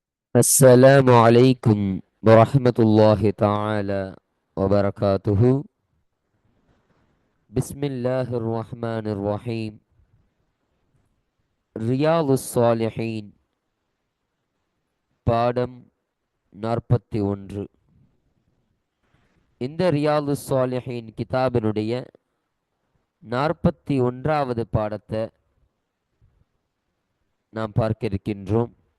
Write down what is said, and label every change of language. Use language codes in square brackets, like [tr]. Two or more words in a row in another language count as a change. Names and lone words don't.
[ar] السلام عليكم ورحمة الله تعالى وبركاته. بسم الله الرحمن الرحيم. [ta] ரியாலு சாலிஹீன் பாடம் 41. இந்த ரியாலு சாலிஹீன் கிதாபினுடைய 41வது பாடத்தை நாம் பார்க்க இருக்கின்றோம்.